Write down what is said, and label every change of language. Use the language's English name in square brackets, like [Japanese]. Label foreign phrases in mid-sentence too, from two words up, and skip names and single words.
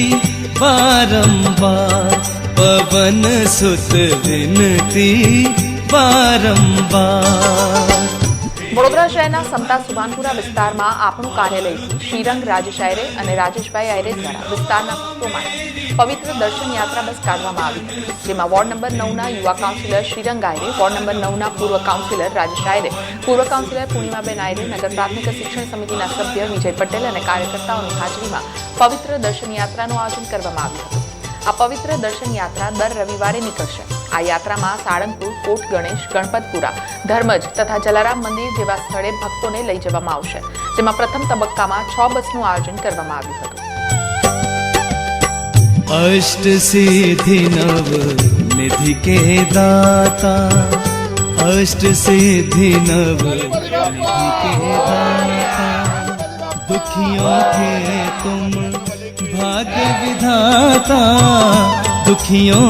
[Hindi] बारंबार पवन सुत विनती बारंबार। [Gujarati] વડોદરા શહેરના સમતા સુભાનપુરા વિસ્તારમાં આપણું કાર્યાલયથી શ્રીરંગ રાજેશ આયરે અને રાજેશભાઈ આયરે દ્વારા વિસ્તારના ભક્તો માટે પવિત્ર દર્શન યાત્રા બસ કાઢવામાં આવી હતી, જેમાં વોર્ડ નંબર 9ના યુવા કાઉન્સિલર શ્રીરંગ આયરે, વોર્ડ નંબર 9ના પૂર્વ કાઉન્સિલર રાજેશ આયરે, પૂર્વ કાઉન્સિલર પૂર્ણિમાબેન આયરે, નગર પ્રાથમિક શિક્ષણ સમિતિના સભ્ય વિજય પટેલ અને કાર્યકર્તાઓની હાજરીમાં પવિત્ર દર્શન યાત્રાનું આયોજન કરવામાં આવ્યું હતું। આ પવિત્ર દર્શન યાત્રા દર રવિવારે નીકળશે। આ યાત્રામાં સાળંગપુર, કોટ ગણેશ, ગણપતપુરા, ધર્મજ તથા જલારામ મંદિર જેવા સ્થળે ભક્તોને લઈ જવામાં આવશે, જેમાં પ્રથમ તબક્કામાં 6 બસનું આયોજન કરવામાં આવ્યું હતું। [Hindi] अष्ट सिद्धि नव निधि के दाता अष्ट सिद्धि नव निधि के दाता दुखियों के तुम भाग्य विधाता दुखियों